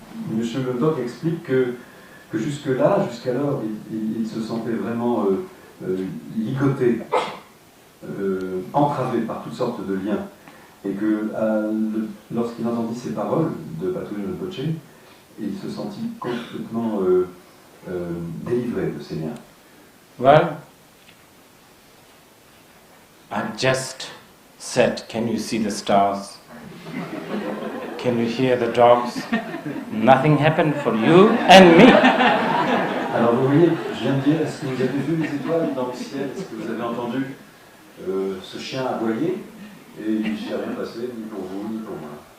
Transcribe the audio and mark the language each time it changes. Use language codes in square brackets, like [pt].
[fr] Monsieur Le Doc explique que jusqu'alors, il se sentait vraiment ligoté, entravé par toutes sortes de liens. Et que lorsqu'il entendit ces paroles de Patrul Rinpoche, il se sentit complètement délivré de ces liens. [en] Well, I just said, can you see the stars? Can you hear the dogs? Nothing happened for you and me. [fr] Alors vous voyez, je viens de dire, est-ce que vous avez vu les étoiles dans le ciel? Est-ce que vous avez entendu ce chien aboyer? Et il ne s'est rien passé, ni pour vous, ni pour moi.